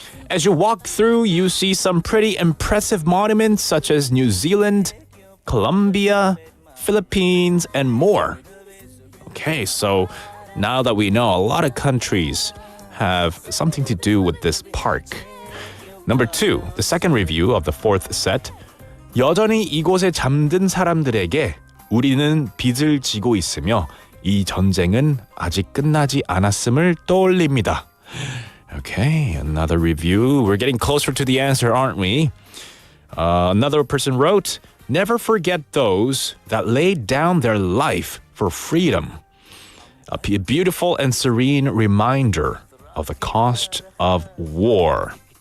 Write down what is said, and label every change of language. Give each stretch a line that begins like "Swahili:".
English: As you walk through, you see some pretty impressive monuments such as New Zealand, Colombia, Philippines, and more. Okay, so now that we know a lot of countries have something to do with this park. Number 2, the second review of the fourth set.
Korean: 여전히 이곳에 잠든 사람들에게 우리는 빚을 지고 있으며 이 전쟁은 아직 끝나지 않았음을 떠올립니다.
English: Okay, another review. We're getting closer to the answer, aren't we? Another person wrote, never forget those that laid down their life for freedom. A beautiful and serene reminder of the cost of war.